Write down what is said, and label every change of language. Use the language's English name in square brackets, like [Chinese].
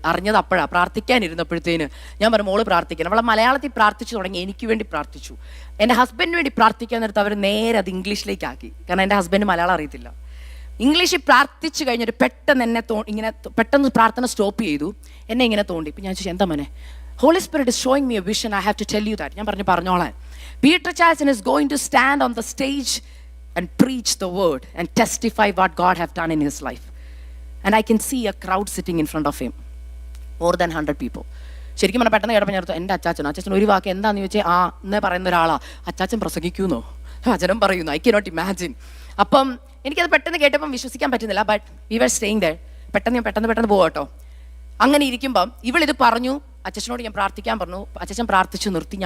[Malayalam] അറിഞ്ഞത് അപ്പോഴാണ്, പ്രാർത്ഥിക്കാനിരുന്നപ്പോഴത്തേന് ഞാൻ പറഞ്ഞു, മോള് പ്രാർത്ഥിക്കണം. അവളെ മലയാളത്തിൽ പ്രാർത്ഥിച്ചു തുടങ്ങി, എനിക്ക് വേണ്ടി പ്രാർത്ഥിച്ചു. എൻ്റെ ഹസ്ബൻഡിന് വേണ്ടി പ്രാർത്ഥിക്കാൻ നേരത്ത് അവർ നേരെ അത് ഇംഗ്ലീഷിലേക്ക് ആക്കി, കാരണം എൻ്റെ ഹസ്ബൻഡ് മലയാളം അറിയത്തില്ല. ഇംഗ്ലീഷിൽ പ്രാർത്ഥിച്ചു കഴിഞ്ഞിട്ട് പെട്ടെന്ന് എന്നെ ഇങ്ങനെ പെട്ടെന്ന് പ്രാർത്ഥന സ്റ്റോപ്പ് ചെയ്തു. എന്നെ ഇങ്ങനെ തോണ്ടി. ഇപ്പം ഞാൻ ചോദിച്ചു, എന്താ മോനെ? [English] Holy spirit is showing me a vision, I have to tell you that. [Malayalam] ഞാൻ പറഞ്ഞോളാൻ. [English] Peter Charleson is going to stand on the stage and preach the word and testify what God have done in his life. And I can see a crowd sitting in front of him, more than 100 people. [Malayalam] ശരിക്കും പറഞ്ഞാൽ പെട്ടെന്ന് കേട്ടപ്പോൾ ഞാൻ എൻ്റെ അച്ചാച്ചൻ ഒരു വാക്ക് എന്താണെന്ന് ചോദിച്ചാൽ, എന്നേ പറയുന്ന ഒരാളാ, അച്ചാച്ചൻ പ്രസംഗിക്കുന്നോ, വചനം പറയുന്നു, [English] I cannot imagine. [Malayalam] അപ്പം എനിക്കത് പെട്ടെന്ന് കേട്ടപ്പം വിശ്വസിക്കാൻ പറ്റുന്നില്ല. [English] But we were staying there. [Malayalam] പെട്ടെന്ന് പോകട്ടോ. അങ്ങനെ ഇരിക്കുമ്പം ഇവളിത് പറഞ്ഞു. അച്ഛനോട് ഞാൻ പ്രാർത്ഥിക്കാൻ പറഞ്ഞു. അച്ഛൻ പ്രാർത്ഥിച്ചു നിർത്തി.